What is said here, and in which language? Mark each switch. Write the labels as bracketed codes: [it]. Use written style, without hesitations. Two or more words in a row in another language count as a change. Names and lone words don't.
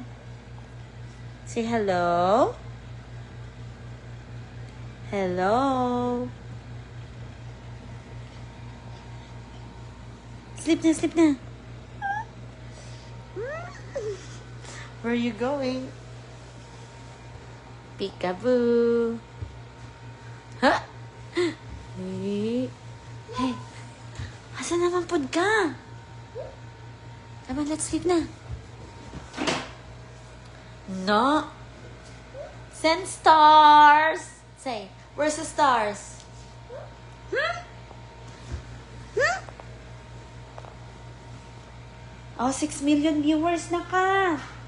[en] Say hello. Hello. Sleep na. Where are you going? Peekaboo. Huh? [ceb] Hey. Asan naman pod ka? [en] Come on, let's sleep na. No. Send stars. Say, where's the stars? Oh, 6 million viewers na ka.